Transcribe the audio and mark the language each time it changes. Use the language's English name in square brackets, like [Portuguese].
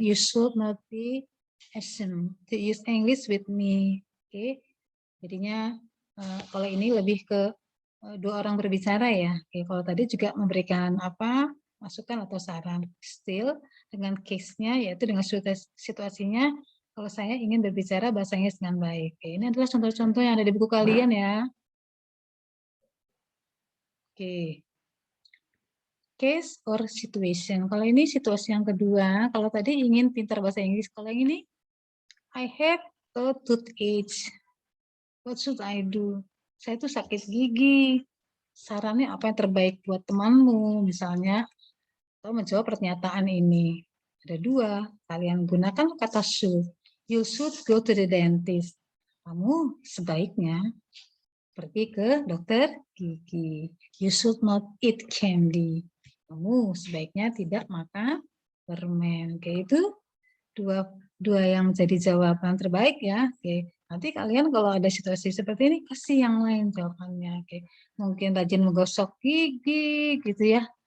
[English] You should not be ashamed to use English with me. [Indonesian] Oke, jadinya kalau ini lebih ke dua orang berbicara ya. Oke, kalau tadi juga memberikan masukan atau saran. Still dengan case-nya yaitu dengan situasinya, kalau saya ingin berbicara bahasa Inggris dengan baik. Oke, ini adalah contoh-contoh yang ada di buku kalian ya. [English] Oke. Case or situation. [Indonesian] Kalau ini situasi yang kedua, kalau tadi ingin pintar bahasa Inggris, kalau yang ini [English] I have a toothache. What should I do? [Indonesian] Saya tuh sakit gigi. Sarannya apa yang terbaik buat temanmu, misalnya, atau menjawab pernyataan ini. Ada dua, kalian gunakan kata should. [English] You should go to the dentist. [Indonesian] Kamu sebaiknya pergi ke dokter gigi. [English] You should not eat candy. [Indonesian] Kamu sebaiknya tidak makan permen. Oke, itu dua yang menjadi jawaban terbaik ya. Oke, nanti kalian kalau ada situasi seperti ini kasih yang lain jawabannya. Oke, mungkin rajin menggosok gigi gitu ya.